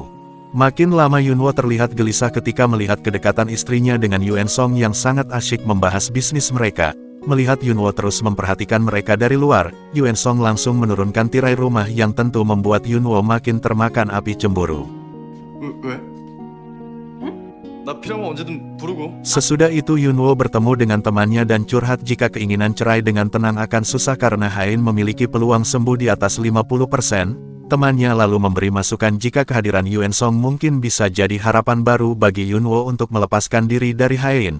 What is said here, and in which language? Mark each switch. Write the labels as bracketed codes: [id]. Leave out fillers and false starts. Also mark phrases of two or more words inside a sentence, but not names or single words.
[id] Makin lama Yunwo terlihat gelisah ketika melihat kedekatan istrinya dengan Yuen Song yang sangat asyik membahas bisnis mereka. Melihat Yunwo terus memperhatikan mereka dari luar, Yuen Song langsung menurunkan tirai rumah yang tentu membuat Yunwo makin termakan api cemburu. [ko] 왜? 나 필요하면 언제든 부르고. [id] Sesudah itu Yunwo bertemu dengan temannya dan curhat jika keinginan cerai dengan tenang akan susah karena Hain memiliki peluang sembuh di atas 50%. Temannya lalu memberi masukan jika kehadiran Yuen Song mungkin bisa jadi harapan baru bagi Yunwo untuk melepaskan diri dari Hain.